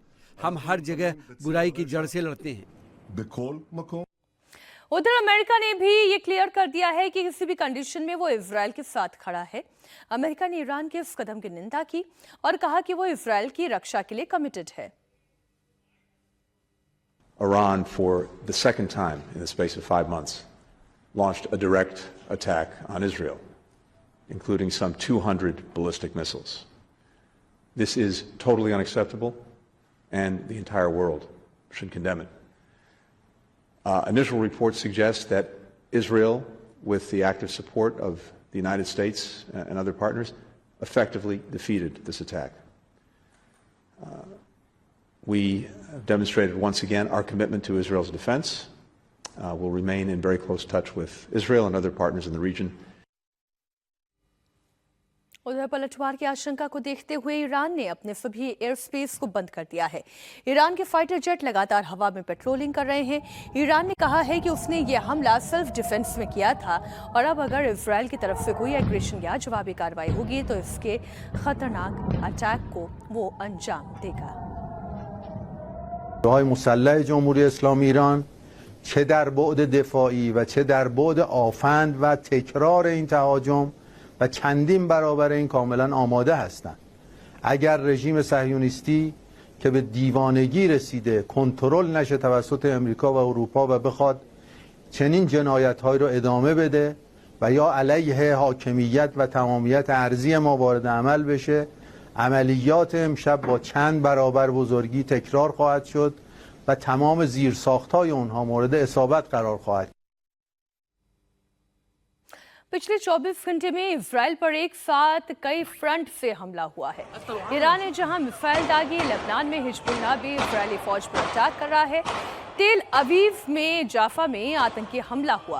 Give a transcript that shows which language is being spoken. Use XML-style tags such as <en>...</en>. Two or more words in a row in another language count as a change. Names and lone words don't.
<hi>हम हर जगह बुराई की जड़ से लड़ते हैं। उधर अमेरिका ने भी ये क्लियर कर दिया है कि किसी भी कंडीशन में वो इजराइल के साथ खड़ा है। अमेरिका ने ईरान के इस कदम की निंदा की और कहा कि वो इजराइल की रक्षा के लिए कमिटेड है।</hi> <en>Iran, for the second time in the space of 5 months, launched a direct attack on Israel, including some 200 ballistic missiles. This is totally unacceptable, and the entire world should condemn it. Initial reports suggest that Israel, with the active support of the United States and other partners, effectively defeated this attack. We have demonstrated once again our commitment to Israel's defense. We'll remain in very close touch with Israel and other partners in the region.</en> <hi>उधर पलटवार की आशंका को देखते हुए ईरान ने अपने सभी</hi> <en>air space</en> <hi>को बंद कर दिया है। ईरान के</hi> <en>fighter jet</en> <hi>लगातार हवा में पेट्रोलिंग कर रहे हैं। ईरान ने कहा है कि उसने ये हमला</hi> <en>self defence</en> <hi>में किया था और अब अगर इजराइल की तरफ से कोई एग्रेशन या जवाबी कार्रवाई होगी तो इसके खतरनाक अटैक को वो अंजाम देगा।</hi> <fa>نیروهای مسلح جمهوری اسلامی ایران چه در بعد دفاعی و چه در بعد آفند و تکرار این تهاجم و چندین برابر این کاملا آماده هستند. اگر رژیم صهیونیستی که به دیوانگی رسیده کنترل نشه توسط امریکا و اروپا و بخواد چنین جنایت‌هایی رو ادامه بده و یا علیه حاکمیت و تمامیت ارضی ما وارد عمل بشه، عملیات امشب با چند برابر بزرگی تکرار خواهد شد و تمام زیرساخت‌های اونها مورد اصابت قرار خواهد.</fa> <hi>पिछले 24 घंटे में इजराइल पर एक साथ कई फ्रंट से हमला हुआ है। ईरान ने जहां मिसाइल दागी, लेबनान में हिजबुल्लाह भी इजरायली फौज पर अटैक कर रहा है। तेल अवीव में जाफा में आतंकी हमला हुआ।</hi>